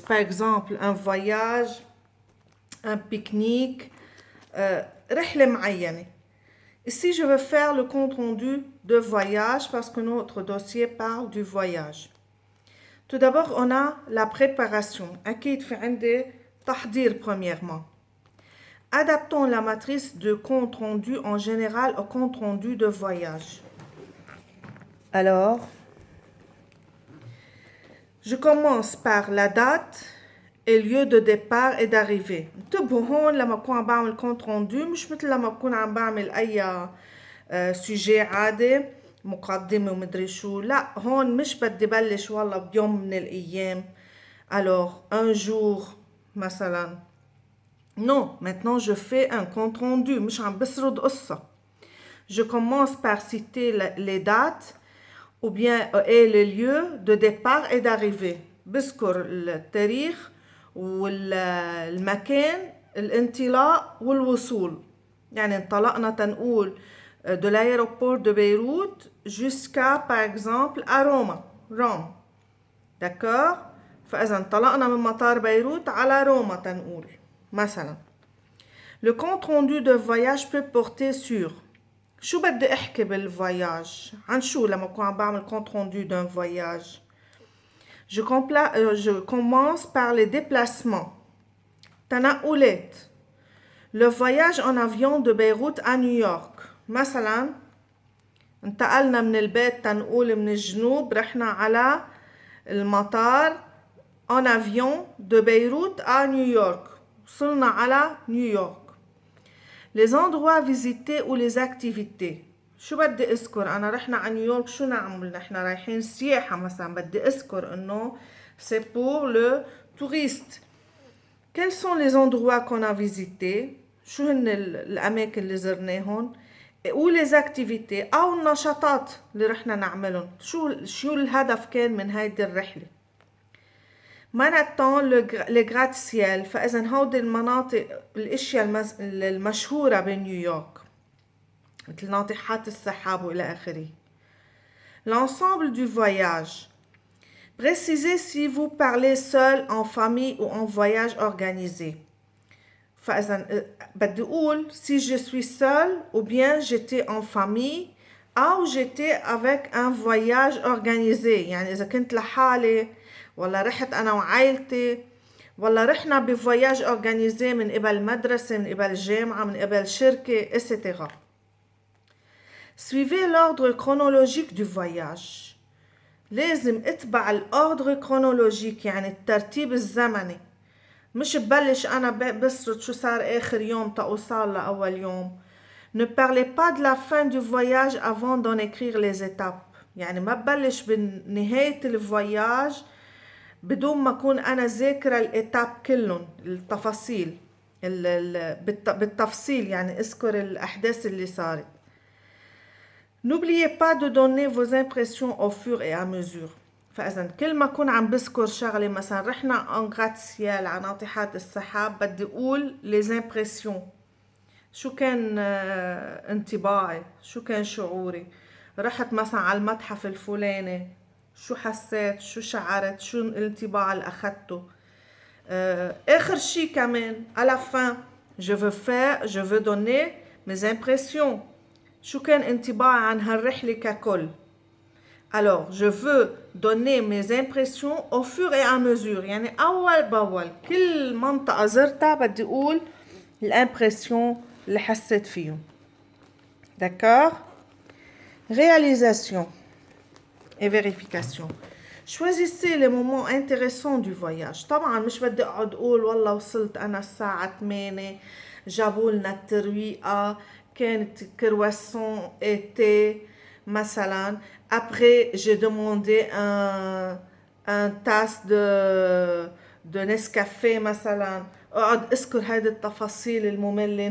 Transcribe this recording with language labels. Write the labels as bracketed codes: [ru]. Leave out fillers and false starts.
[fr] Par exemple, un voyage, un pique-nique, [ar] رحلة معينة. [fr] Ici, je veux faire le compte rendu de voyage parce que notre dossier parle du voyage. Tout d'abord, on a la préparation. [ar] أكيد في عندي تحضير premièrement. [fr] Adaptons la matrice de compte rendu en général au compte rendu de voyage. Alors, je commence par la date et lieu de départ et d'arrivée. [ar] انتبهوا هون لما بكون عم بعمل كونت روندو مش مثل لما بكون عم بعمل اي سوجي عادي مقدمة ومدري شو. لا هون مش بدي بلش والله بيوم من الايام. [fr] Alors un jour مثلا. Non, maintenant je fais un compte rendu [ar] مش عم بسرد قصة. [fr] Je commence par citer les dates ou bien et les lieux de départ et d'arrivée. [ar] بذكر التاريخ والمكان الانطلاق والوصول. يعني انطلقنا تنقول [fr] de l'aéroport de Beyrouth jusqu'à par exemple à Rome. D'accord? [ar] فإذا انطلقنا من مطار بيروت على روما تنقول مثلا. [fr] Le compte rendu de voyage peut porter sur [ar] شو بدي احكي بالفواياج؟ عن شو لما بكون عم بعمل [fr] compte rendu d'un voyage؟ Je commence par les déplacements. [ar] تنقلات. [fr] Le voyage en avion de Beyrouth à New York. [ar] مثلا انتقلنا من البيت تنقول من الجنوب رحنا على المطار [fr] en avion de Beyrouth à New York. [ar] وصلنا على نيويورك. [fr] Les endroits visités ou les activités. [ar] شو بدي اذكر؟ انا رحنا على نيويورك شو نعمل؟ نحن رايحين سياحة مثلا بدي اذكر انه [fr] c'est pour le touriste. Quels sont les endroits qu'on a visités؟ [ar] شو هن الاماكن اللي زرناهم؟ [fr] ou les activités [ar] او النشاطات اللي رحنا نعملهم. شو الهدف كان من هيدي الرحلة؟ مانهاتان [fr] les gratte-ciel. [ar] فإذا هودي المناطق الاشياء المشهورة بنيويورك مثل ناطحات السحاب والى اخره. [fr] L'ensemble du voyage. Précisez si vous parlez seul, en famille ou en voyage organisé. [ar] فإذا بدي أقول [fr] si je suis seule ou bien j'étais en famille أو j'étais avec un voyage organisé. [ar] يعني إذا كنت لحالي ولا رحت أنا وعائلتي ولا رحنا بفواياج أورجانيزي من قبل مدرسة من قبل جامعة من قبل شركة etc. [fr] Suivez l'ordre chronologique du voyage. [ar] لازم اتبع الأوردر chronologique يعني الترتيب الزمني. مش ببلش أنا بسرد شو صار آخر يوم تأوصل لأول يوم. [fr] Ne parlez pas de la fin du voyage avant d'en écrire les étapes. [ar] يعني ما ببلش بنهاية الفواياج بدون ما أكون أنا ذاكرة الإتاب كلهم التفاصيل بالتفصيل يعني اذكر الأحداث اللي صارت. [fr] N'oubliez pas de donner vos impressions au fur et à mesure. [ar] فإذا كل ما أكون عم بذكر شغلة مثلا رحنا [fr] en gratte-ciel [ar] على ناطحات السحاب بدي أقول les impressions. شو كان انطباعي؟ شو كان شعوري؟ رحت مثلا على المتحف الفلاني شو حسيت؟ شو شعرت؟ شو الانطباع اللي أخدته؟ آخر شي كمان [fr] à la fin je veux donner mes impressions. [ar] شو كان انطباعي عن هالرحلة ككل؟ [fr] Alors, je veux donner mes impressions au fur et à mesure. [ar] يعني أول بأول كل منطقة زرتها بدي أقول الامبرسيون اللي حسيت فيهم. [fr] D'accord? Réalisation et vérification. Choisissez les moments intéressants du voyage. [ar] طبعا مش بدي أقعد أقول والله وصلت أنا الساعة 8 جابوا لنا الترويقة كانت كرواسون été مثلا. [fr] Après j'ai demandé un tasse [ar] de Nescafé مثلا اقعد اذكر هذه التفاصيل المملة.